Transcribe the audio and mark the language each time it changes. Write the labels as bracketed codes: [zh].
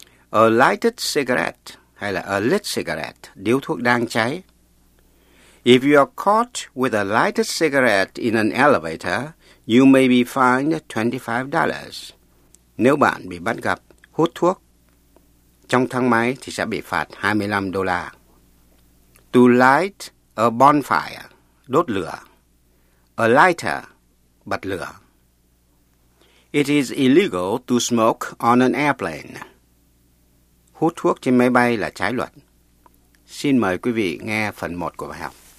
[en] A lighted cigarette, hay là a lit cigarette, [vi] điếu thuốc đang cháy. [en] If you are caught with a lighted cigarette in an elevator, you may be fined $25. [vi] Nếu bạn bị bắt gặp hút thuốc trong thang máy thì sẽ bị phạt $25. [en] To light a bonfire, [vi] đốt lửa. [en] A lighter, [vi] bật lửa. [en] It is illegal to smoke on an airplane. [vi] Hút thuốc trên máy bay là trái luật. Xin mời quý vị nghe phần 1 của bài học.